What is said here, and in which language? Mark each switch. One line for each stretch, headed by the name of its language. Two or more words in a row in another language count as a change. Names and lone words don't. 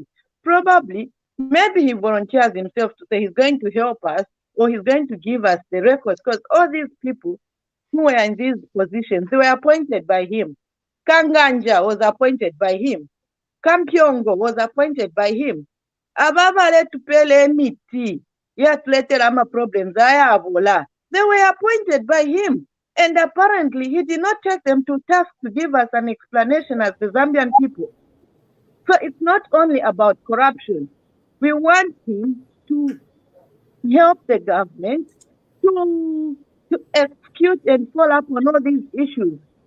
English: Probably, maybe he volunteers himself to say he's going to help us or he's going to give us the records, because all these people who were in these positions, they were appointed by him. Kanganja was appointed by him. Kampyongo was appointed by him.
Bemba: Ababa tupele miti,
English: yet later
Bemba: ama problems ayavola.
English: They were appointed by him. And apparently he did not take them to task to give us an explanation as the Zambian people. So it's not only about corruption. We want him to help the government to execute and follow up on all these issues.